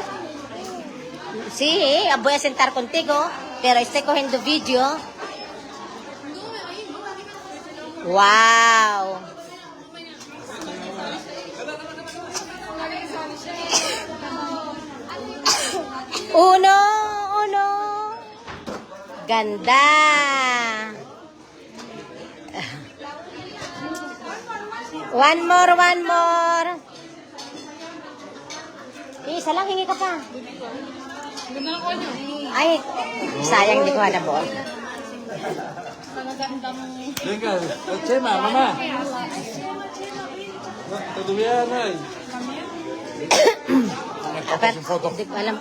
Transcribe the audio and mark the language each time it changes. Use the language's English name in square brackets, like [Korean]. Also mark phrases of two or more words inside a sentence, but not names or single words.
[Spanish] Sí, voy a sentar contigo, pero estoy cogiendo video. Wow. Uno. [Filipino] Ganda. [English] One more. [Filipino] Isa lang, hingi ka pa. Ay, sayang di ko hanabuo. [Spanish] Venga, Chema, mamá. Todo bien, ay. [Filipino] Apat, hindi ko alam.